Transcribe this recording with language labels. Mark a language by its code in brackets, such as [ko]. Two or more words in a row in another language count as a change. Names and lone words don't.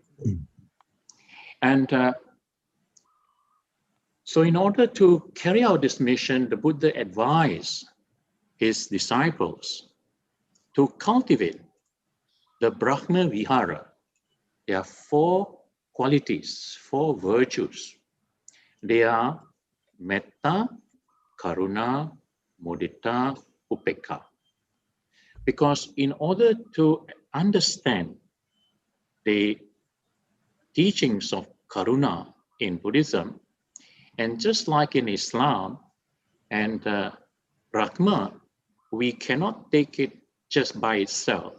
[en] And so in order to carry out this mission, the Buddha advised his disciples to cultivate the Brahmavihara. There are 4 qualities, 4 virtues. They are [pi] metta, karuna, mudita, upekkha. [en] Because in order to understand the teachings of karuna in Buddhism, and just like in Islam and Rahmah, we cannot take it just by itself.